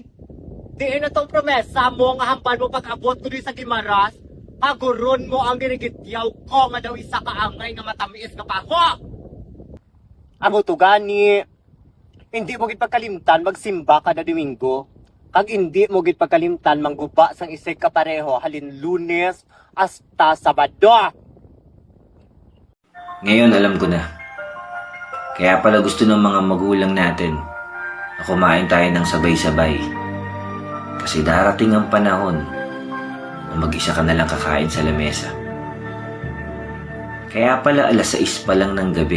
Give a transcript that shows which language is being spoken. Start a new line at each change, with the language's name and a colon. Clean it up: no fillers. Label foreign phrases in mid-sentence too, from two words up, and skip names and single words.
Hiligaynon: Diin na tong promesa mo nga hampan mo pag-abot ko rin sa Gimaras, paguron mo ang ginigityaw ko nga daw isa ka angay nga matamiis nga paho! Amo to gani, hindi mo gid pagkalimtan magsimba kada Domingo, kag hindi mo gid pagkalimtan mangguba sang isig kapareho halin Lunes hasta Sabado.
Filipino: Ngayon alam ko na. Kaya pala gusto ng mga magulang natin na kumain tayo ng sabay-sabay. Kasi darating ang panahon na mag-isa ka na lang kakain sa lamesa. Kaya pala 6:00 pa lang ng gabi.